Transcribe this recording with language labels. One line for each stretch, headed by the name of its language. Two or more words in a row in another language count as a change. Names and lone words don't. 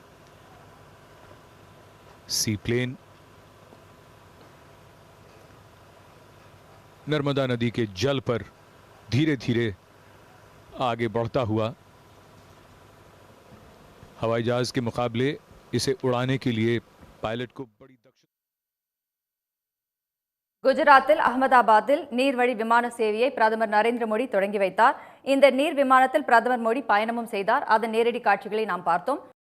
Hindi: सी प्लेन नर्मदा नदी के जल पर धीरे धीरे आगे बढ़ता हुआ। हवाई जहाज के मुकाबले इसे उड़ाने के लिए पायलट को बड़ी दक्षता।
Tamil: குஜராத்தில் அகமதாபாத்தில் நீர்வழி விமான சேவையை பிரதமர் நரேந்திர மோடி தொடங்கி வைத்தார். இந்த நீர் விமானத்தில் பிரதமர் மோடி பயணமும் செய்தார். அதன் நேரடி காட்சிகளை நாம் பார்த்தோம்.